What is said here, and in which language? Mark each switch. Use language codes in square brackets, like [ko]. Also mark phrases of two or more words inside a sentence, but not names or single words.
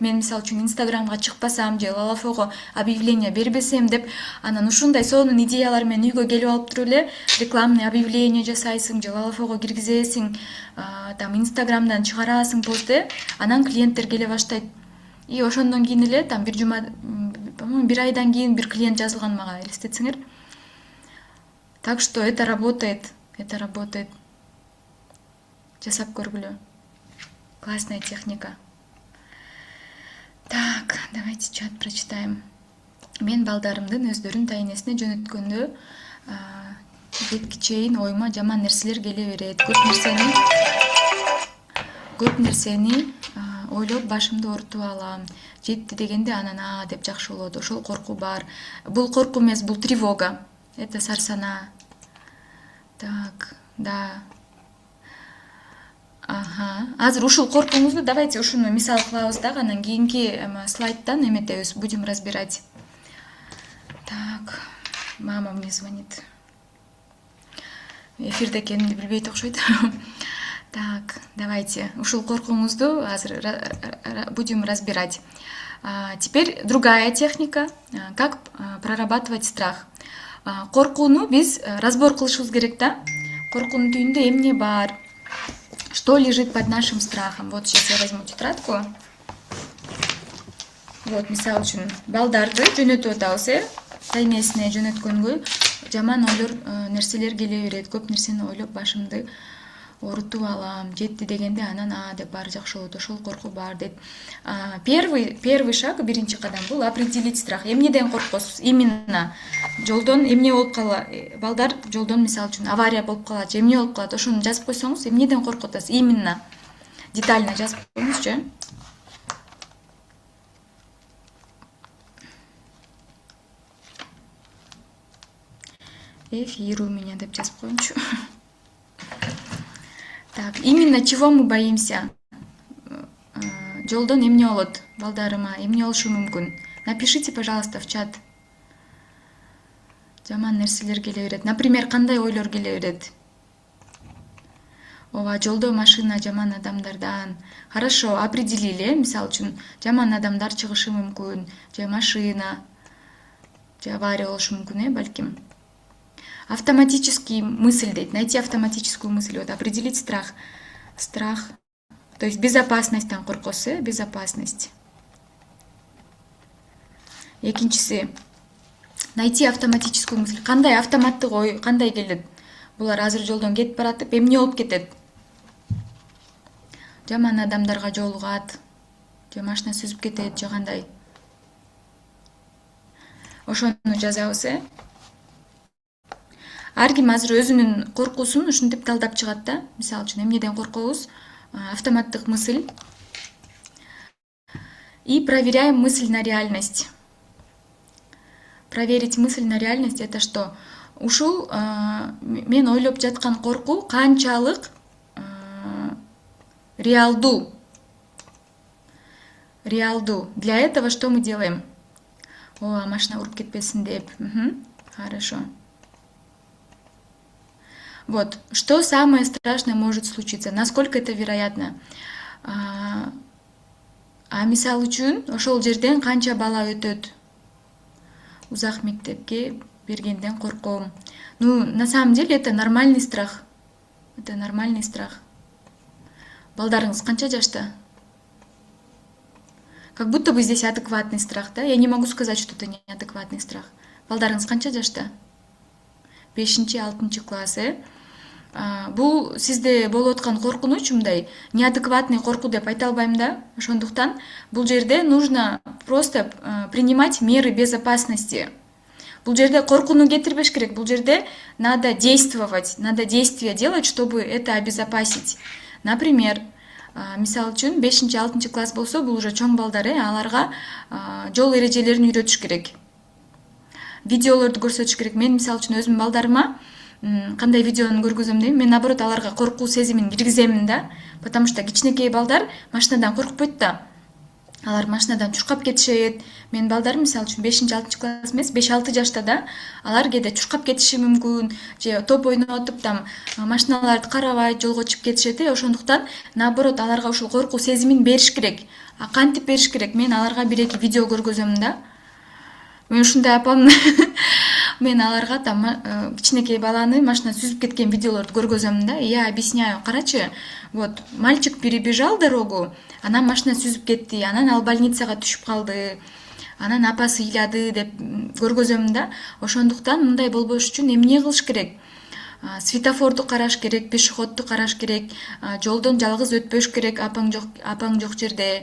[ky] Мен мисалы үчүн Инстаграмга чыкпасам же Лалафого объявление бербесем деп, анан ушундай сонун идеялар менен үйгө келип алып туруп эле [ru] рекламный объявление [ky] жасайсың же Лалафого киргизесиң, там Инстаграмдан чыгарасың постты, анан клиенттер келе баштайт. И ошондон кийин эле там бир жума, по-моему, 1 айдан кийин бир клиент жазылган мага, элестетсеңер. [ru] Так что это работает. [ky] Жасап көргүлө. [ru] Классная техника. Так, давайте чат прочитаем. [ky] Мен балдарымдын өздөрүн тайнесине жөнөткөндө кетке чейин оюма жаман нерселер келе берет. Көп нерсени ойлоп башымды оорутуп алам. Жетти дегенде анан деп жакшы болот. Ошол коркуу бар. Бул коркуу эмес, бул тревога. [ru] Это сарсана. Так, да. [ky] Азыр ушул коркууңузду давайте ушуну мисал кылабыз дагы, анан кийинки слайдтан эметебиз, [ru] будем разбирать. Так, мама мне звонит. [ky] Эфирде экенимди билбейт окшойт. Так, давайте ушул коркууңузду азыр [ru] будем разбирать. Теперь другая техника, как прорабатывать страх. [ky] Коркууну биз разбор кылышыбыз керек да. Коркуунун түбүндө эмне бар? [ru] Что лежит под нашим страхом? Вот сейчас я возьму тетрадку. Вот, [ky] мисалы үчүн, балдарды жөнөтүп атабыз, тайнесине жөнөткөнгө жаман ойлор, нерселер келе берет. Көп нерсени ойлоп башымды оорутуп алам. Жетти дегенде анан деп баары жакшы болот. Ошол коркуу бар деп. [ru] Первый шаг, [ky] биринчи кадам бул [ru] определить страх. [ky] Эмнеден коркосуз? Именно жолдон эмне болуп калат? Балдар жолдон мисалы үчүн авария болуп калат, же эмне болуп калат? Ошону жазып койсоңуз, эмнеден коркуп атасыз? Именно детально жазып коюңузчу. [ru] Эфир у меня [ky] деп жазып коюңчу. [ru] Так, именно чего мы боимся? [ky] Жолдон эмне болот? Балдарыма эмне болушу мүмкүн? [ru] Напишите, пожалуйста, в чат. [ky] Жаман нерселер келе берет. Например, кандай ойлор келе берет? Ооба, жолдо машина жаман адамдардан. [ru] Хорошо, определили, [ky] мисалы үчүн жаман адамдар чыгышы мүмкүн, же машина, же авария болушу мүмкүн, балким. [ru] Автоматический мысль дейт. Найти автоматическую мысль. Вот определить страх. Страх. То есть [ky] безопасностьтан коркосу, безопасность. Экинчиси. [ru] Найти автоматическую мысль. [ky] Кандай автоматтык ой, кандай келет? Булар азыр жолдон кетип баратып, эмне болуп кетет? Жаман адамдарга жолугат, же машина сүзүп кетет, же кандай? Ошону жазабыз, Ар ким азыр өзүнүн коркуусун ушинтип талдап чыгат да. Мисалы үчүн эмнеден коркобуз? Автоматтык мысль. [ru] И проверяем мысль на реальность. Проверить мысль на реальность — это что? [ky] Ушул мен ойлоп жаткан коркуу канчалык реалдуу. Реалдуу. [ru] Для этого что мы делаем? О, [ky] машина уруп кетпесин деп. [ru] Хорошо. Вот, что самое страшное может случиться? Насколько это вероятно? [ky] Мисалы үчүн ошол жерден канча бала өтөт? Узак мектепке бергенден корком. [ru] Ну, на самом деле это нормальный страх. Это нормальный страх. [ky] Балдарыңыз канча жашта? [ru] Как будто бы здесь адекватный страх, да? Я не могу сказать, что это неадекватный страх. [ky] Балдарыңыз канча жашта? 5-6 класс, Бул сизде болуп аткан коркунуч мындай неадекватный коркуу деп айта албайм да. Ошондуктан бул жерде [ru] нужно просто принимать меры безопасности. [ky] Бул жерде коркууну кетирбеш керек. Бул жерде [ru] надо действовать, надо действия делать, чтобы это обезопасить. Например, [ky] мисалы үчүн 5-6 класс болсо, бул уже чоң балдар, аларга жол эрежелерин үйрөтүш керек. Видеолорду көрсөтүш керек. Мен мисалы үчүн өзүмдүн балдарыма кандай видеону көргүзөм дейм, мен наоборот аларга коркуу сезимин киргиземин да, [ru] потому что [ky] кичинекей балдар машинадан коркпойт да. Алар машинадан чуркап кетишет. Мен балдарым мисалы үчүн 5-6 класс эмес, 5-6 жашта да, алар кээде чуркап кетиши мүмкүн, же топ ойнотуп там машиналарды карабай жолго чыгып кетишет. Ошондуктан наоборот аларга ушул коркуу сезимин бериш керек. Кантип бериш керек? Мен аларга 1-2 видео көргөзөм да. Мен ушундай апамны мен аларга там кичинекей баланы машина сүзүп кеткен видеолорду көргөзөм да. [ru] Я объясняю. Карачы, вот мальчик перебежал дорогу, [ky] анан машина сүзүп кетти, анан ал больницага түшүп калды, анан апасы ыйлады деп көргөзөм да. Ошондуктан мындай болбош үчүн эмне кылыш керек? Светофорду караш керек, пешеходду караш керек, жолдон жалгыз өтпөш керек, апаң жок жерде.